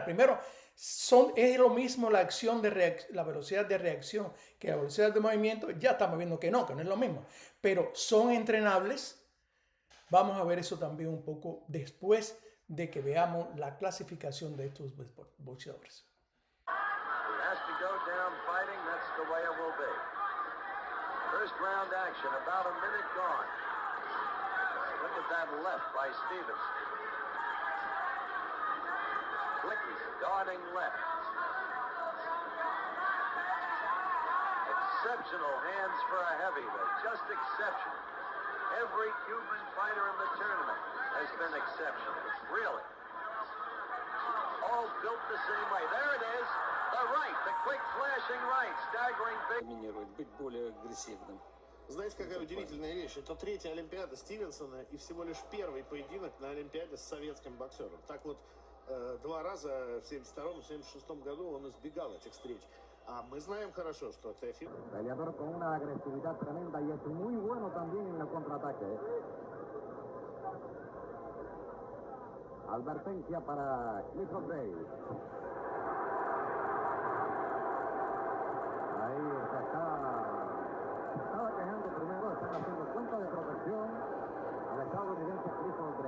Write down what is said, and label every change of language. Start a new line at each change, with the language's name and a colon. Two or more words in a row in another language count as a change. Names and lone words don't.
Spanish: Primero, es lo mismo la acción la velocidad de reacción que la velocidad de movimiento. Ya estamos viendo que no es lo mismo. Pero son entrenables. Vamos a ver eso también un poco después de que veamos la clasificación de estos boxeadores.
English: First round action, about a minute gone. Look at that left by Stevens. Blicky darting left. Exceptional hands for a heavyweight, just exceptional. Every Cuban fighter in the tournament has been exceptional, really. All built the same way. There it is. The right, the quick flashing right, staggering big.
Russian: Доминирует, быть более агрессивным. Знаете, какая удивительная вещь? Это третья Олимпиада Стивенсона и всего лишь первый поединок на Олимпиаде с советским боксером. Так вот, два раза в 1972 и 1976 году он избегал этих встреч. А мы знаем хорошо, что Теофим...
Spanish: Peleador con una agresividad tremenda y es muy bueno también en el contraataque. Advertencia para Clifford Gray. Ahí se estaba quejando primero, están haciendo cuenta de protección al estadounidense Clifford Gray.